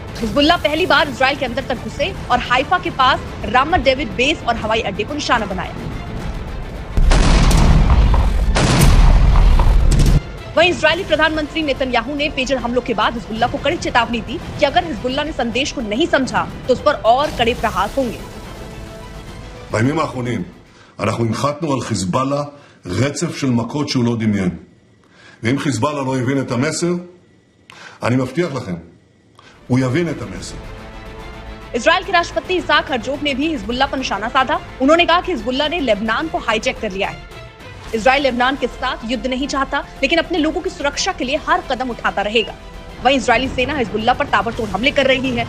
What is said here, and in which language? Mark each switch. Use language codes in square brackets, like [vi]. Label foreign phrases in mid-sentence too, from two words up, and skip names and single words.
[hi] हिजबुल्लाह पहली बार इजराइल के अंदर तक घुसे और हाइफा के पास रामत डेविड बेस और हवाई अड्डे को निशाना बनाया। वहीं इजरायली प्रधानमंत्री नेतन्याहू ने पेजर हमलों के बाद हिजबुल्लाह को कड़ी चेतावनी दी कि अगर हिजबुल्लाह ने संदेश को नहीं समझा तो उस पर और कड़े प्रहार होंगे। [he] בימים האחרונים אנחנו הנחתנו על חיזבאללה רצף של מכות שהוא לא דמיין. ואם חיזבאללה לא יבין את המסר, אני מבטיח לכם, הוא יבין את המסר. [hi] इजराइल के राष्ट्रपति इसाक हर्जोग ने भी हिजबुल्लाह पर निशाना साधा। उन्होंने कहा कि हिजबुल्लाह ने लेबनान को हाईजैक कर लिया है। इजराइल लेबनान के साथ युद्ध नहीं चाहता, लेकिन अपने लोगों की सुरक्षा के लिए हर कदम उठाता रहेगा। वहीं इजरायली सेना हिजबुल्लाह पर ताबड़तोड़ हमले कर रही है।